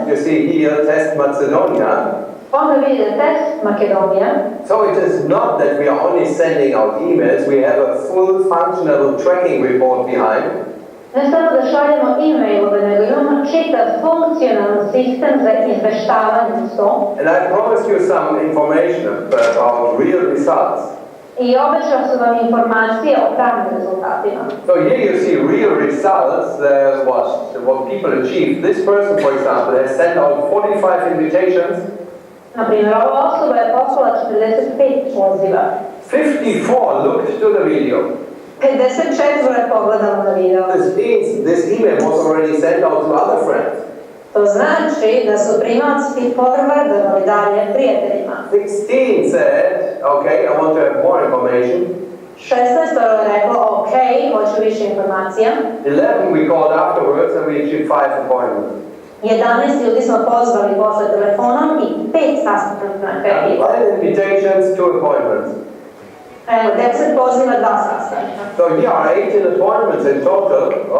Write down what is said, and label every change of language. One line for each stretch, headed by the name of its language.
English: you see here test Macedonia.
Serbian: onda vidite test Makedonija.
English: So it is not that we are only sending out emails, we have a full functional tracking report behind.
Serbian: Ne samo da šaljemo e-mailove, nego imamo čitav funkcionalni sistem za izveštavanje uz to.
English: And I promised you some information about real results.
Serbian: I obećao sam vam informacije o pravnim rezultatima.
English: So here you see real results, what people achieve. This person, for example, has sent out 45 invitations.
Serbian: Na primjer, ova osoba je poslala 45 poziva.
English: 54 looked to the video.
Serbian: 54 je pogledalo na video.
English: This means this email was already sent out to other friends.
Serbian: To znači da su primavci forwardovali dalje prijateljima.
English: 16 said, okay, I want to have more information.
Serbian: 16 je reklo, ok, hoću više informacija.
English: 11 we called afterwards and we achieved 5 appointments.
Serbian: 11 ljudi smo pozvali posle telefonom i 5 sastanaka je bilo.
English: 5 invitations, 2 appointments.
Serbian: Evo, 10 poziva, 2 sastanka.
English: So here are 18 appointments in total.